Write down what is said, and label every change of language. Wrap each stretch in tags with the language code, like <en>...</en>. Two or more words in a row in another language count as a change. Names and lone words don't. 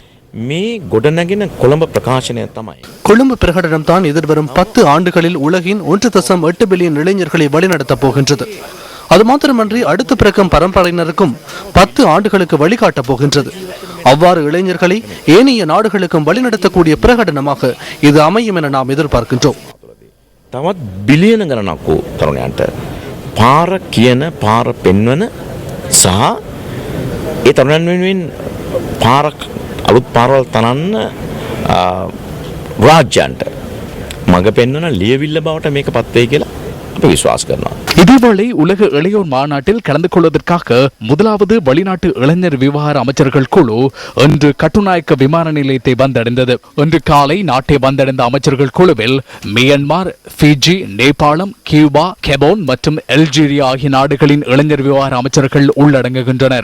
<ta>கொழும்பு பிரகடனம் தான் எதிர்வரும் 10 ஆண்டுகளில் உலகின் 1.8 பில்லியன் இளைஞர்களை வழிநடத்தப் போகின்றது. அது மாத்திரமன்றி அடுத்த பிறக்கும் பரம்பரையினருக்கும் 10 ஆண்டுகளுக்கு வழிகாட்டப் போகின்றது. அவ்வாறு இளைஞர்களை ஏனைய நாடுகளுக்கும் வழிநடத்தக்கூடிய பிரகடனமாக இது அமையும் என நாம் எதிர்பார்க்கின்றோம்.</ta> <si>තවත් බිලියන ගණනක් වූ තරුණයන්ට පාර කියන පාර පෙන්වන සහ ඒ තරුණයන් වෙනුවෙන් පාරක් අලුත් පාරවල් තනන්න රාජ්‍යයන්ට මඟ පෙන්වන ලියවිල්ල බවට මේක පත් වෙයි කියලා අපි විශ්වාස කරනවා.</si> <ta>இதேவேளை உலக இளையோர் மாநாட்டில் கலந்து கொள்வதற்காக முதலாவது வெளிநாட்டு இளைஞர் விவகார அமைச்சர்கள் குழு இன்று கட்டுநாயக்க விமான நிலையத்தை வந்தடைந்தது. இன்று காலை நாட்டை வந்தடைந்த அமைச்சர்கள் குழுவில் மியான்மர், பிஜி, நேபாளம், கியூபா, கெபோன் மற்றும் அல்ஜீரியா ஆகிய நாடுகளின் இளைஞர் விவகார அமைச்சர்கள் உள்ளடங்குகின்றனர்.</ta>